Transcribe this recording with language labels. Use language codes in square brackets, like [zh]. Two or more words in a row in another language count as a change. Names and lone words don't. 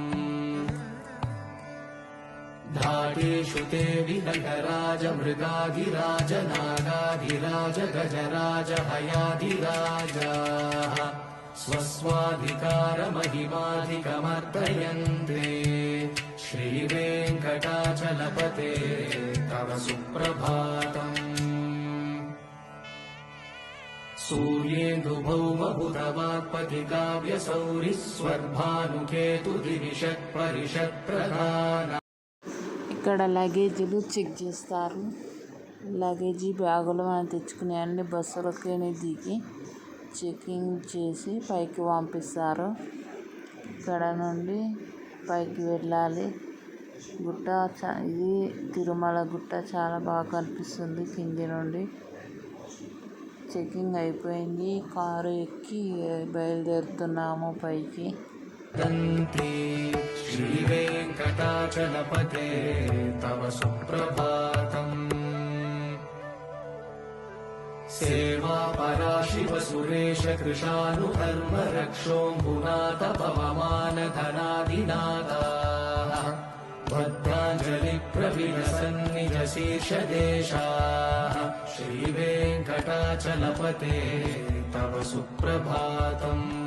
[sa] धाटेषु ते विनटराज मृगाधिराज नागाधिराज गजराज हयाधिराजाः स्वस्वाधिकारमहिमाधिकमर्दयन्ते श्रीवेङ्कटाचलपते तव सुप्रभातम्। सूर्येन्दुभौमभुतवाक्पतिकाव्यसौरिः स्वर्भानुकेतुदिविषत्परिषत्प्रधान। [te] ఇక్కడ లగేజీలు చెక్ చేస్తారు. లగేజీ బ్యాగులు మనం తెచ్చుకునే అన్ని బస్సులకి దిగి చెకింగ్ చేసి పైకి పంపిస్తారు. ఇక్కడ నుండి పైకి వెళ్ళాలి. గుట్ట ఇది తిరుమల గుట్ట చాలా బాగా కనిపిస్తుంది. కింది నుండి చెకింగ్ అయిపోయింది. కారు ఎక్కి బయలుదేరుతున్నాము పైకి. [sa] श्रीवेङ्कटाचलपते तव सुप्रभातम् सेवा पराशिव सुरेश कृशानुधर्म रक्षोऽम्बुनाथ पवमान धनादिनाथाः भद्राञ्जलि प्रविलसन्निज शीर्षदेशाः श्रीवेङ्कटाचलपते तव सुप्रभातम्।